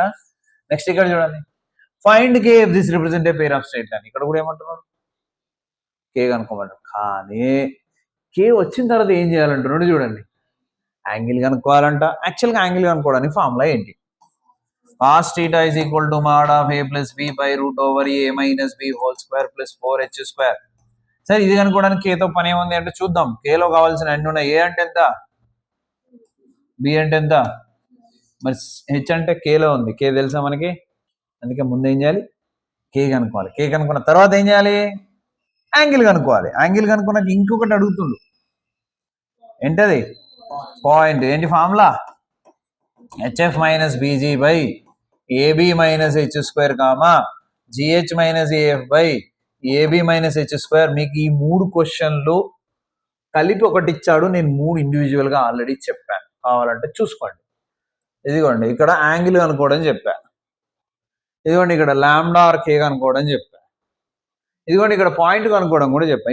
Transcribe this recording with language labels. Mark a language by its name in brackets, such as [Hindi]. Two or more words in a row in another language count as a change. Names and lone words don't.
[English] నెక్స్ట్ [Telugu] ఇక్కడ చూడండి, [English] find K if this represent a pair of straight line. [Telugu] ఇక్కడ కూడా ఏమంటున్నాడు K కనుక్కోమంటాడు. కానీ K వచ్చిన తర్వాత ఏం చేయాలంటున్నాడు చూడండి, యాంగిల్ కనుక్కోవాలంట. [English] actually angle [Telugu] కనుక్కోవడానికి ఫార్ములా ఏంటి? [English] cos θ is equal to mod of A plus B by root over A minus B whole square plus 4H². [Telugu] సరే ఇది కనుక్కోవడానికి Kతో పని ఏముంది అంటే చూద్దాం. Kలో కావాల్సిన అన్ని ఉన్నాయి. A అంటే ఎంత, B అంటే ఎంత, మరి H అంటే Kలో ఉంది. K తెలుసా మనకి, అందుకే ముందు ఏం చేయాలి K కనుక్కోవాలి. K కనుక్కున్న తర్వాత ఏం చేయాలి యాంగిల్ కనుక్కోవాలి. యాంగిల్ కనుక్కున్నాక ఇంకొకటి అడుగుతుండు, ఏంటది పాయింట్. ఏంటి ఫార్ములా? [English] HF minus BG by AB minus H² కామా GH minus AF by AB minus H². [Telugu] మీకు ఈ 3 క్వశ్చన్లు కలిపి ఒకటి ఇచ్చాడు, నేను 3 [English] individually already [Telugu] చెప్పాను, కావాలంటే చూసుకోండి. ఇదిగోండి ఇక్కడ యాంగిల్ కనుక్కోవడం చెప్పా, ఇదిగోండి ఇక్కడ [English] lambda or K [Telugu] కనుక్కోవడం చెప్పా, ఇదిగోండి ఇక్కడ పాయింట్ కనుక్కోవడం కూడా చెప్పా.